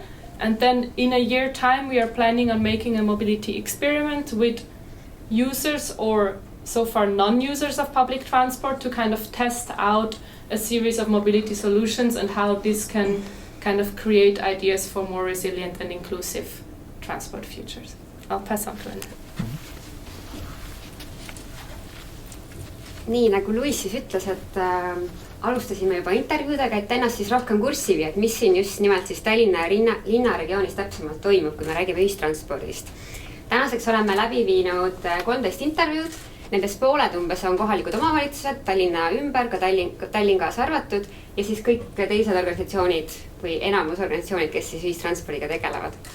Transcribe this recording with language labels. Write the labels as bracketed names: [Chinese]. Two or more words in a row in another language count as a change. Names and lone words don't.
[English] And then in a year time, we are planning on making a mobility experiment with users or so far non-users of public transport to kind of test out a series of mobility solutions and how this can kind of create ideas for more resilient and inclusive transport futures. I'll pass on to Enne. [Estonian] Nii nagu Luis siis ütles, et alustasime juba intervjuudega, et ennast siis rohkem kurssi viia, et mis siin just nimelt siis Tallinna linnaregioonis täpsemalt toimub, kui me räägime ühistranspordist. Tänaseks oleme läbi viinud 13 intervjuud, nendest pooled umbes on kohalikud omavalitsused, Tallinna ümber, ka Tallinn kaasa arvatud ja siis kõik teised organisatsioonid või enamus organisatsioonid, kes siis ühistranspordiga tegelevad.